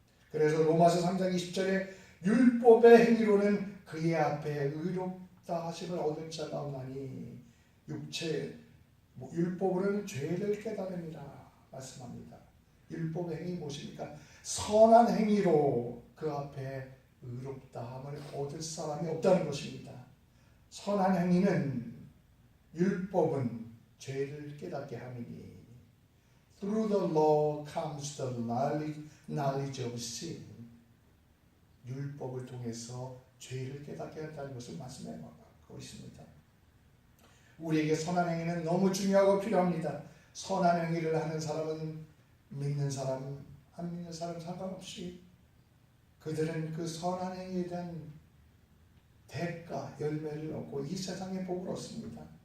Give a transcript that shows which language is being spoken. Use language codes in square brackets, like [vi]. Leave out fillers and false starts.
[ko] 그래서 로마서 3장 20절에 율법의 행위로는 그의 앞에 의롭다 하심을 얻을 자가 없나니 율법으로는 죄를 깨달음이라 말씀합니다. 율법의 행위 무엇입니까? 선한 행위로 그 앞에 의롭다함을 얻을 사람이 없다는 것입니다. 선한 행위는 율법은 죄를 깨닫게 함이니 [en] Through the law comes the knowledge of sin. [ko] 율법을 통해서 죄를 깨닫게 한다는 것을 말씀하고 있습니다. 우리에게 선한 행위는 너무 중요하고 필요합니다. 선한 행위를 하는 사람은 믿는 사람, 안 믿는 사람 상관없이 그들은 그 선한 행위에 대한 대가, 열매를 얻고 이 세상의 복을 얻습니다.